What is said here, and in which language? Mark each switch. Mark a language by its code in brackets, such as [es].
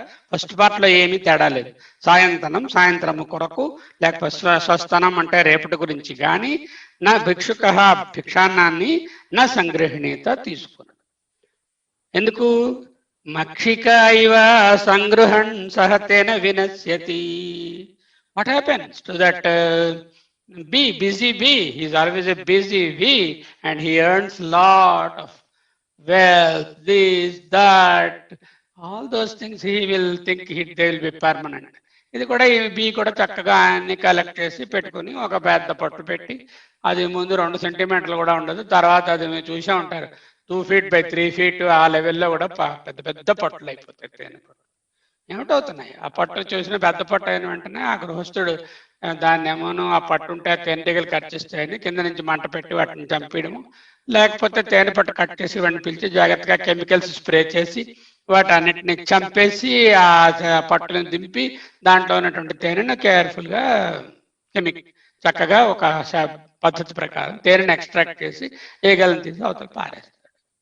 [te] First పార్ట్లో ఏమీ తేడా లేదు. సాయంతనం సాయంత్రము కొరకు, లేకపోతే స్వస్తనం అంటే రేపటి గురించి కానీ, నా భిక్షుక భిక్షాన్నాన్ని నా సంగ్రహణీత తీసుకున్నాడు. ఎందుకు? [sa] మక్షిక ఇవ సంగృహణ్ సహతేన వినశ్యతి. [en] What happens to that bee, busy bee? He is always a busy bee and he earns lot of wealth, this, that, all those things he will think they will be permanent. [te] ఇది కూడా ఈ be కూడా చక్కగా అన్ని collect చేసి పెట్టుకుని ఒక పెద్ద పట్టు పెట్టి, అది ముందు 2 సెంటీమీటర్లు కూడా ఉండదు, తర్వాత అది మీరు చూసే ఉంటారు [en] 2 feet by 3 feet [te] ఆ లెవెల్లో కూడా పెద్ద పెద్ద పట్టులు అయిపోతాయి. తేనె పట్టు ఏమిటవుతున్నాయి? ఆ పట్టు చూసిన పెద్ద పట్టు అయిన వెంటనే ఆ గృహస్థుడు దాన్ని ఏమోనో ఆ పట్టు ఉంటే ఆ తేనెటీగలు కట్ చేస్తాయని కింద నుంచి మంట పెట్టి వాటిని చంపేయడము, లేకపోతే తేనె పట్టు కట్ చేసి వాటిని పిలిచి జాగ్రత్తగా కెమికల్స్ స్ప్రే చేసి వాటన్నిటిని చంపేసి ఆ పట్టులను దింపి దాంట్లో ఉన్నటువంటి తేనెను కేర్ఫుల్గా చక్కగా ఒక పద్ధతి ప్రకారం తేనెను ఎక్స్ట్రాక్ట్ చేసి ఈగలను తీసి అవతల పారేస్తాడు.